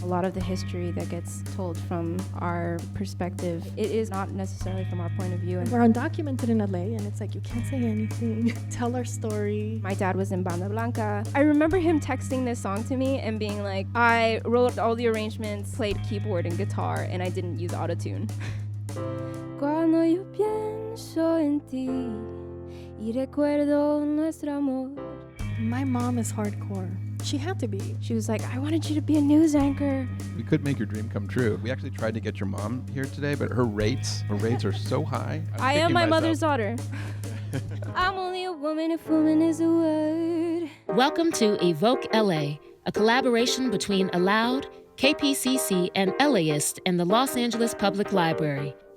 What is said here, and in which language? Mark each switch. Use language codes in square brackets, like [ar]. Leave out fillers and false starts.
[en] A lot of the history that gets told from our perspective, it is not necessarily from our point of view. And we're undocumented in LA, and it's like, you can't say anything. Tell our story. My dad was in Banda Blanca. I remember him texting this song to me and being like, I wrote all the arrangements, played keyboard and guitar, and I didn't use autotune. [es] Cuando yo pienso en ti y recuerdo nuestro amor. [en] My mom is hardcore. She had to be. She was like, I wanted you to be a news anchor. We could make your dream come true. We actually tried to get your mom here today, but her rates are so high. I am my mother's daughter. I'm only a woman if woman is a word. Welcome to Evoke LA, a collaboration between Aloud, KPCC, and LAist and the Los Angeles Public Library.